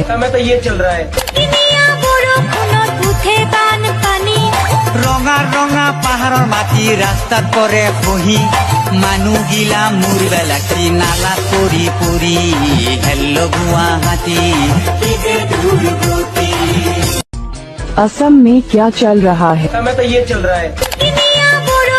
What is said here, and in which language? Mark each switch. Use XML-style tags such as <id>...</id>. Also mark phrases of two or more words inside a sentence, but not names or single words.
<hi>समय तो ये चल रहा है।</hi> <as>ৰঙা ৰঙা পাহাৰৰ মাটি ৰাস্তাত পৰে খহি মানুহগিলা মৰিবা লাগছি নালাত পৰি পৰি হেল্ল গুৱাহাটী</as> <hi>असम में क्या चल रहा है? समय तो ये चल रहा है।</hi>